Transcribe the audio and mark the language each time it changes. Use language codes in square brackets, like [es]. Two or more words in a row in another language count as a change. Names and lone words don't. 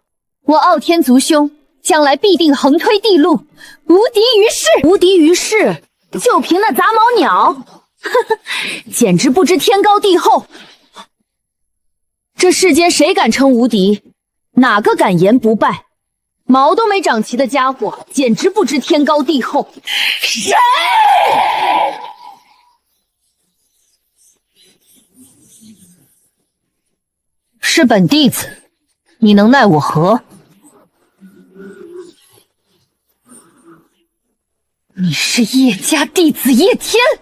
[zh] 我傲天族兄將來必定橫推地路，無敵於世。無敵於世，就憑那雜毛鳥，呵呵，簡直不知天高地厚。這世間誰敢稱無敵？哪個敢言不敗？毛都沒長齊的家伙，簡直不知天高地厚。誰？是本弟子，你能奈我何？你是叶家弟子叶天。